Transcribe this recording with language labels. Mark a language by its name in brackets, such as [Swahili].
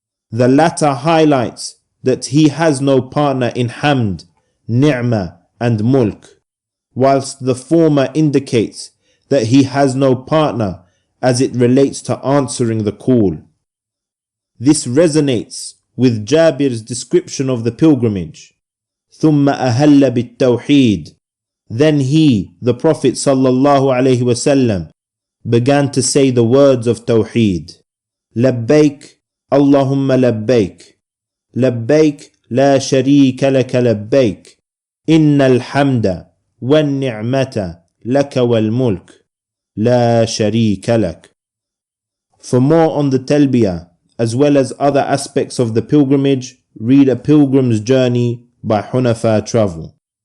[English] The latter highlights that he has no partner in hamd, ni'mah and mulk, whilst the former indicates that he has no partner as it relates to answering the call. This resonates with Jabir's description of the pilgrimage. [Arabic] ثم أهل بالتوحيد. [English] Then he, the Prophet ﷺ, began to say the words of Tawheed. [Arabic] لبيك اللهم لبيك لبيك لا شريك لك لبيك إن الحمد والنعمة لك والملك لا شريك لك. [English] For more on the Talbiyah, as well as other aspects of the pilgrimage, read A Pilgrim's Journey by Hunafaa Travel.